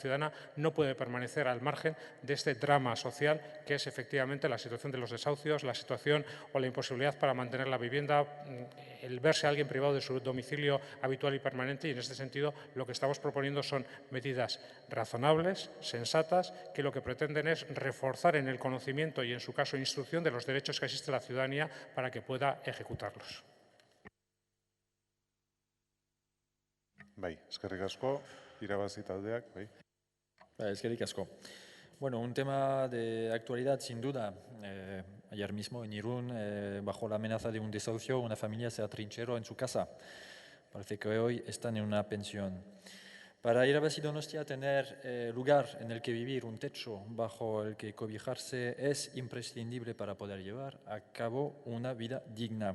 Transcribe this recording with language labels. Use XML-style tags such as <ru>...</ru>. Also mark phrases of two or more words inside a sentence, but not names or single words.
<es>ciudadana, no puede permanecer al margen de este drama social que es efectivamente la situación de los desahucios, la situación o la imposibilidad para mantener la vivienda, el verse a alguien privado de su domicilio habitual y permanente, y en este sentido lo que estamos proponiendo son medidas razonables, sensatas, que lo que pretenden es reforzar en el conocimiento y, en su caso, instrucción de los derechos que asiste la ciudadanía para que pueda ejecutarlos.</es> <eu>Bai, eskerrik asko, irabazi taldeak, bai. Eskerrik asko.</eu> <es>Bueno, un tema de actualidad, sin duda. Ayer mismo en Irún, bajo la amenaza de un desahucio, una familia se atrincheró en su casa. Parece que hoy están en una pensión. Para Irabazi Donostia, tener lugar en el que vivir, un techo bajo el que cobijarse, es imprescindible para poder llevar a cabo una vida digna.</es>